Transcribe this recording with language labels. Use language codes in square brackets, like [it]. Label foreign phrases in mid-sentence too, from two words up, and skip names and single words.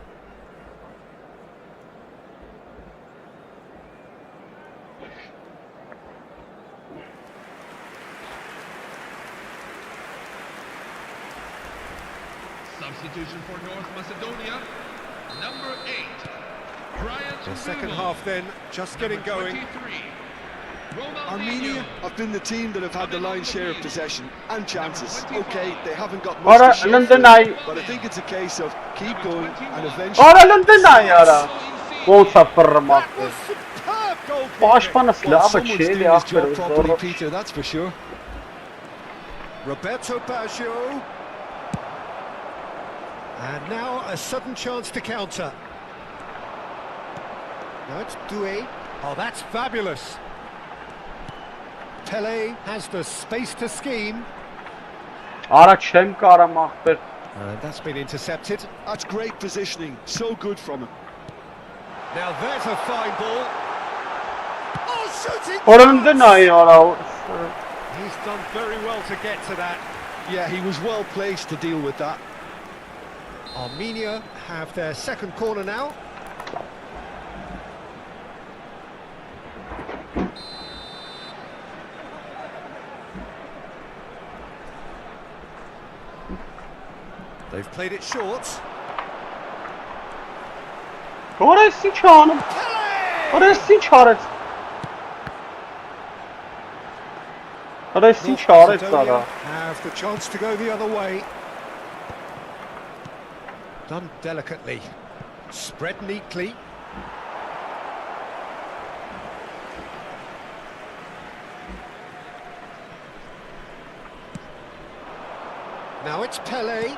[en] Substitution for North Macedonia, number 8. The second half then, just getting going. Armenia have been the team that have had the lion's share of possession and chances. Okay, they haven't got [hy] Արա [en] much to show for [hy] Լնդնայ, [en] it, but I think it's a case of keep going and eventually... [hy] արա Լնդնայ արա։ Ոնց է ֆռմակը։ [en] Superb goal! [hy] Պաշտպանս [en] Well, [hy] լավ է [en] someone's [hy] չէ, [en] doing [hy] էլի [en] his job [hy] ախպեր [en] properly, [hy] զորը։ [en] Peter, that's for sure. Roberto Baggio. And now a sudden chance to counter. Now it's Doué. Oh, that's fabulous. Pelé has the space to scheme. [hy] Արա չեմ կարամ ախպեր։ [en] And that's been intercepted. That's great positioning, so good from him. Now there's a fine ball. Oh, shooting! [hy] Արա Լնդնայ արա։ [en] He's done very well to get to that. Yeah, he was well placed to deal with that. Armenia have their second corner now. They've played it short. [hy] Արա էս ինչ անում։ Արա էս ինչ արեց։ Արա էս ինչ արեց արա։ [en] Have the chance to go the other way. Done delicately. Spread neatly. Now it's Pelé.